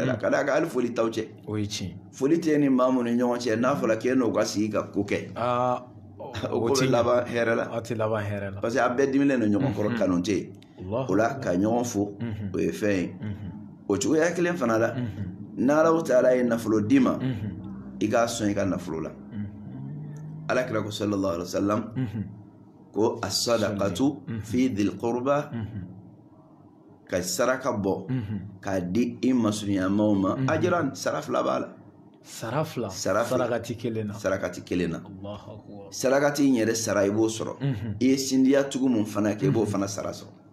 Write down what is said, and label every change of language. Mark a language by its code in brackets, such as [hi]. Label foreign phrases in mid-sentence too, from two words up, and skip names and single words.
[bm] la ka d'a kan hali foli t'aw cɛ foli tɛ ni maa mun ni ɲɔgɔn cɛ n'a fɔra k'e n'o ka sigi ka ko kɛ o ko bɛ laban hɛrɛ la [fr] parce que [bm] a bɛɛ dimilen don ɲɔgɔn kɔrɔ kanu tɛ yen o la ka ɲɔgɔn fo o ye fɛn ye o cogoya kelen fana la n'Alahu Taala ye nafolo d'i ma I k'a sɔn I ka nafolo la alakira ko [ar] صلى الله عليه وسلم [bm] ko [ar] الصدقة في ذي القربى [bm] ka saraka bɔ k'a di I masurunyamaw ma ajran sara fila b'a la sarakati kelen na sarakati in yɛrɛ sara I b'o sɔrɔ I ye sindiya tugu mun fana kɛ I b'o fana sara sɔrɔ